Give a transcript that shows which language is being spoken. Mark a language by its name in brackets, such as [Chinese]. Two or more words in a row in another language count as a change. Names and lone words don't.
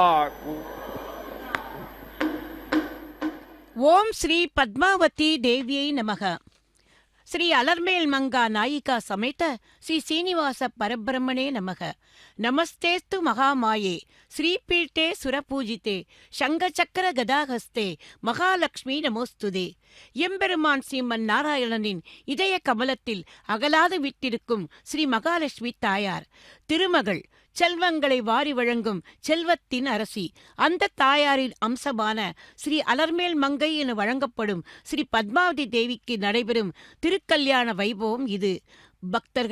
[Sanskrit] ओम श्री पद्मावती देव्यै नमः। श्री अलर्मेल मंगा नायिका समेत श्री श्रीनिवास परब्रह्मणे नमः। नमस्तेस्तु महामाये श्रीपीठे सुरपूजिते शंखचक्र गदाहस्ते महालक्ष्मी नमोस्तुदे। [Tamil] எம்பெருமான் ஸ்ரீமன் நாராயணனின் இதய கமலத்தில் அகலாது விட்டிருக்கும் ஸ்ரீ மகாலட்சுமி தாயார் திருமகள், செல்வங்களை வாரி வழங்கும் செல்வத்தின் அரசி. அந்த தாயாரின் அம்சமான ஸ்ரீ அலர்மேல் மங்கை என வழங்கப்படும் ஸ்ரீ பத்மாவதி தேவிக்கு நடைபெறும் திருக்கல்யாண வைபவம் இது.